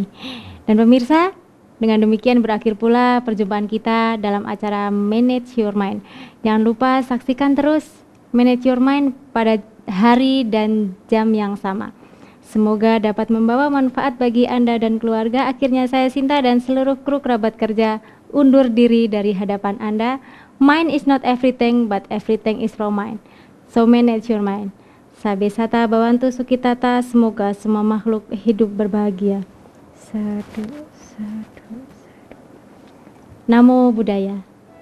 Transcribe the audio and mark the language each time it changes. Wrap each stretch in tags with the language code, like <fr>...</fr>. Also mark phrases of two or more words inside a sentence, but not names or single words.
<id>Dan pemirsa, dengan demikian berakhir pula perjumpaan kita dalam acara Manage Your Mind. Jangan lupa saksikan terus Manage Your Mind pada hari dan jam yang sama. Semoga dapat membawa manfaat bagi Anda dan keluarga. Akhirnya saya Sinta dan seluruh kru kerabat kerja undur diri dari hadapan Anda.</id> <en>Mind is not everything, but everything is from mind. So manage your mind.</en> <pi>Sabe Sata Bawantu Sukitata,</pi> <id>semoga semua makhluk hidup berbahagia.</id> <pi>Sadu, sadu, sadu. Namo Buddhaya.</pi>